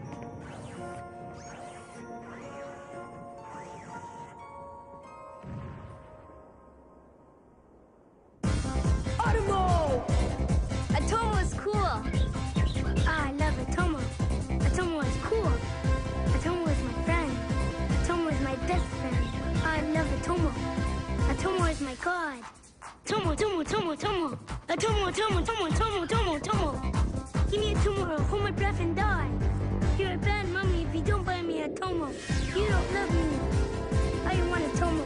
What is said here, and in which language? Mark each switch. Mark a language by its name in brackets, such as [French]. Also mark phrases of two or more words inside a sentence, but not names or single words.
[English] Atomo! Atomo is cool. Ah, I love Atomo. Atomo is cool. Atomo is my friend. Atomo is my best friend. I love Atomo. Atomo is my god. Tomo, Tomo, Tomo, Tomo. Atomo, Tomo, Tomo, Tomo, Tomo, Tomo. Give me a Tomo or I'll hold my breath and die. You're a bad mommy if you don't buy me a Tomo. You don't love me. I want a Tomo.